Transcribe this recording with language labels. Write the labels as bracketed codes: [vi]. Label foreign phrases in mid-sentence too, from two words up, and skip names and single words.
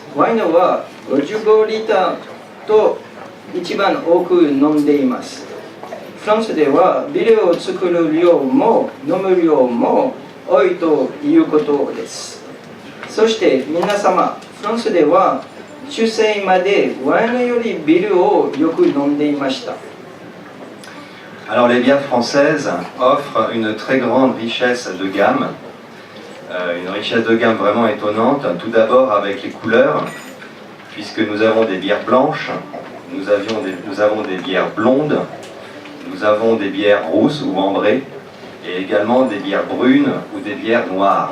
[ja] ワインは55リッターと一番多く飲んでいます。フランスではビールを作る量も飲む量も多いということです。そして皆様、フランスでは中世までワインよりビールをよく飲んでいました。 [fr] Alors les bières françaises offrent une très grande richesse de gamme, une richesse de gamme vraiment étonnante, tout d'abord avec les couleurs, puisque nous avons des bières blanches, nous avons des bières blondes, nous avons des bières rousses ou ambrées, et également des bières brunes ou des bières noires.